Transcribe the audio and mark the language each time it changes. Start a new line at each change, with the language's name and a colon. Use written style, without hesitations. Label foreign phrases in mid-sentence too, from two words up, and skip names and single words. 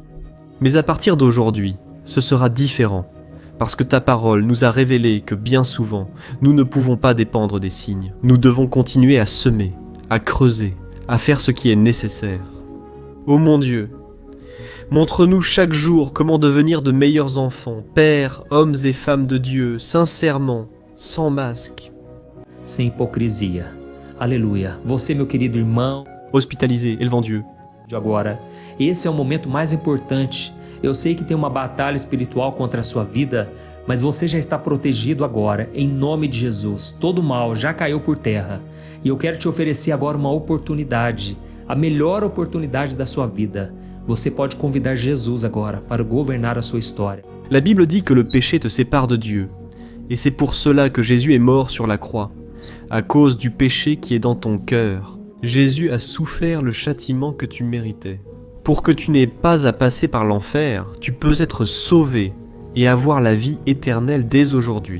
French: Mais à partir d'aujourd'hui, ce sera différent, parce que ta parole nous a révélé que bien souvent, nous ne pouvons pas dépendre des signes. Nous devons continuer à semer, à creuser, à faire ce qui est nécessaire. Ô mon Dieu, montre-nous chaque jour comment devenir de meilleurs enfants, pères, hommes et femmes de Dieu, sincèrement, sans masque.
Portuguese: Sem hipocrisia. Aleluia. Você, meu querido irmão,
French: Hospitalisé, élevant Dieu.
Portuguese: de agora, esse é o momento mais importante. Eu sei que tem uma batalha espiritual contra a sua vida, mas você já está protegido agora, em nome de Jesus. Todo mal já caiu por terra. E eu quero te oferecer agora uma oportunidade, a melhor oportunidade da sua vida. Você pode convidar Jesus agora para governar a sua história.
French: La Bible dit que le péché te sépare de Dieu, et c'est pour cela que Jésus est mort sur la croix, à cause du péché qui est dans ton cœur. Jésus a souffert le châtiment que tu méritais. Pour que tu n'aies pas à passer par l'enfer, tu peux être sauvé et avoir la vie éternelle dès aujourd'hui.